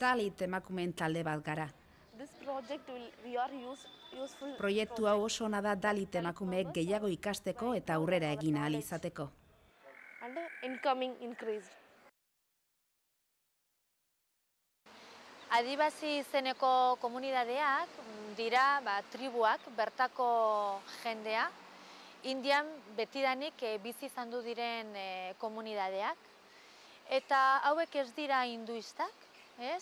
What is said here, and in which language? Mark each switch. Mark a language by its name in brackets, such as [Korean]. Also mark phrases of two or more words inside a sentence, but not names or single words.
[Basque] Dalit emakumeen talde bat gara. [English] This project we are useful. [Basque] Proiektu hau oso ona da Dalit emakumeek gehiago ikasteko eta aurrera egin ahal izateko. [English] And incoming increased. [Basque] Adibasi izeneko komunidadeak dira tribuak, bertako jendea, Indian betidanik bizi izan du diren komunidadeak. Eta hauek ez dira hinduistak, ez?